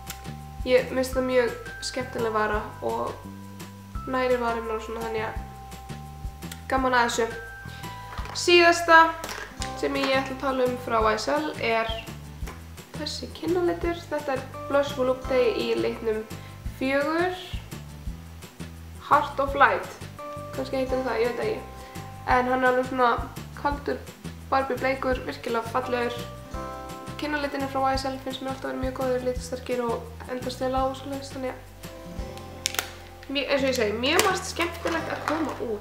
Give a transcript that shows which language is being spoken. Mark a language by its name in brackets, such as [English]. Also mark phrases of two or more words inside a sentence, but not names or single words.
[Icelandic] En hérna, Ég minnst það mjög skemmtileg vara og nærir varirnar og svona, þannig að gaman að þessu. Síðasta sem ég ætla að tala um frá YSL er þessi kinnalitur. Þetta er Blush Volupte í litnum 4. Heart of Light. Kannski heitir það, ég veit ekki. En hann er alveg svona kaldur, Barbie bleikur, virkilega fallegur. Kinnalitinni frá YSL finnst mér alltaf að vera mjög góður, litarsterkir og endast vel á og svoleiðis, þannig að eins og ég segi, mjög margt skemmtilegt að koma út.